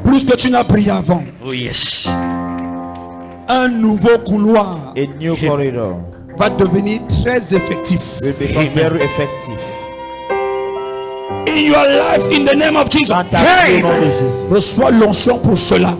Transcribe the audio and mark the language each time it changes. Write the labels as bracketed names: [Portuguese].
[French] Plus que tu n'as prié avant. [English] Oh yes. [French] Un nouveau couloir [English] A new corridor [French] va devenir très effectif. [English] will become very effective. In your life, in the name of Jesus. [French] Dans ta vie, au nom de Jésus. Reçois l'onction pour cela.